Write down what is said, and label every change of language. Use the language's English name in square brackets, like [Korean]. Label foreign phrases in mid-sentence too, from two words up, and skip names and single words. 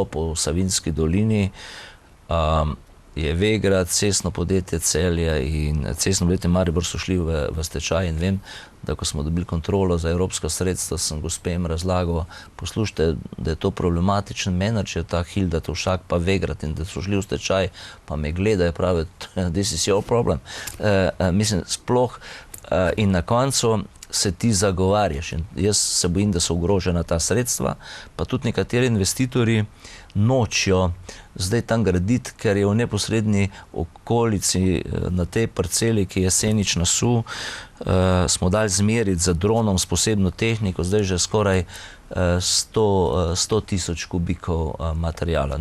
[Slovenian] v Savinjski dolini, je Vegrad, Cestno podjetje Celje in Cestno podjetje Maribor so šli v stečaj, in vem, da ko smo dobili kontrolo za evropska sredstva, sem gospejem razlagal, poslušajte, da je to problematičen menedžer, ta Hilda Tovšak pa Vegrad, in da so šli v stečaj, pa me gledajo, pravi, [English] this is your problem. [Slovenian] Mislim, sploh, in na koncu se ti zagovarjaš, in jaz se bojim, da so ogrožena ta sredstva, pa tudi nekateri investitorji nočijo zdaj tam graditi, ker je v neposredni okolici na tej parceli, ki je Senič nasu, smo dali zmeriti za dronom s posebno tehniko, zdaj že skoraj 100 tisoč kubikov materijala.